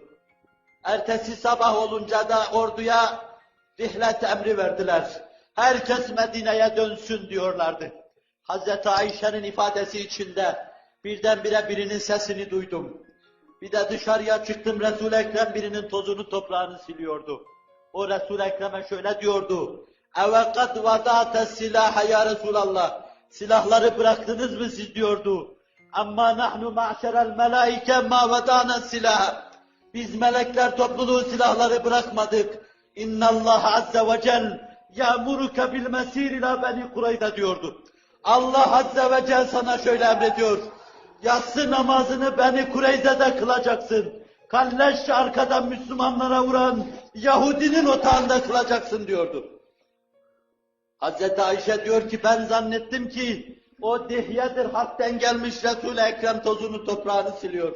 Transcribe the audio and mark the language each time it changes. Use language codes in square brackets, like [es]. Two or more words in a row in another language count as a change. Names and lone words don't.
[tr] Ertesi sabah olunca da orduya rihlet emri verdiler. Herkes Medine'ye dönsün diyorlardı. Hazreti Ayşe'nin ifadesi içinde birdenbire birinin sesini duydum. Bir de dışarıya çıktım, Resul-i Ekrem birinin tozunu toprağını siliyordu. O Resul-i Ekrem'e şöyle diyordu. [ar] اَوَقَدْ وَضَعْتَ السِّلَاحَ يا رسول الله. [tr] Silahları bıraktınız mı siz diyordu. [ar] اَمَّا نَحْنُ مَعْشَرَ الْمَلَائِكَ مَا وَضَعْنَا السِّلَاحَ. [tr] Biz melekler topluluğu silahları bırakmadık. [ar] اِنَّ اللّٰهَ عَزَّ وَجَلْ يَأْمُرُكَ بِالْمَس۪يرِ لَا بَنِي Kureyda diyordu. [tr] Allah [ar] عز وجل [tr] sana şöyle emrediyor. Yatsı namazını Beni Kureyze'de kılacaksın. Kalleş arkadan Müslümanlara vuran Yahudinin otağında kılacaksın diyordu. Hazreti Ayşe diyor ki ben zannettim ki o Dihye'dir hakten gelmiş Resul-i Ekrem tozunu toprağını siliyor.